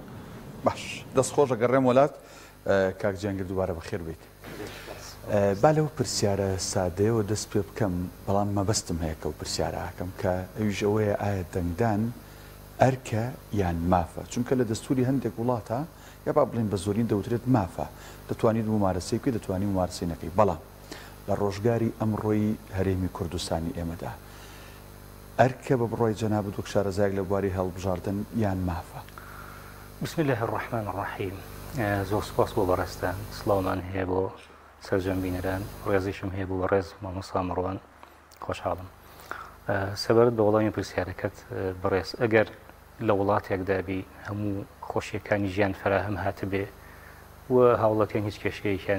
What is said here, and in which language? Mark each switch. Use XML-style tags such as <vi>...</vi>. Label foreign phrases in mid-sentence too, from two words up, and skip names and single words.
<ckb>باش دەستخۆش ئەگەڕێم وڵات کاک جەنگر دووبارە بەخێر بیت با لەو پرسیارە سادەیەوە دەست پێ بکەم بەڵام مەبەستم هەیە کە و پرسیارە ئاکەم کە ئەویش ئەوەیە ئایا دەنگدان ئەرکە یان مافە چونکە لە دەستوری هەندێک وڵاتە یا با بڵێن بە زۆرین دەوترێت مافە دەتوانیت ممارەسەی بکەیت دەتوانی ممارەسەی نەکەی بەڵام لە ڕۆژگاری ئەمڕۆی هەرێمی کوردستانی ئێمەدا ئەرکە بە بڕۆی جەناب دکتۆر شارەزایەک لە بواری هەڵبژاردن یان مافە</ckb> <ar>بسم الله الرحمن الرحیم</ar> <ckb>زۆر سپاس بۆ بەڕێستان سڵاومان هەیە بۆ سەرجەمبینەران ڕێزیشم هەیە بۆ ڕێز مامۆستا مەڕوان خۆشحاڵم سەبارەت بە وەڵامی پرسیارەکەت بەڕێز ئەگەر لە وڵاتێکدا بی هەموو خۆشیەکانی ژیان فراهم هاتبێ و هاوڵاتیان هیچ کێشەیەکیان</ckb>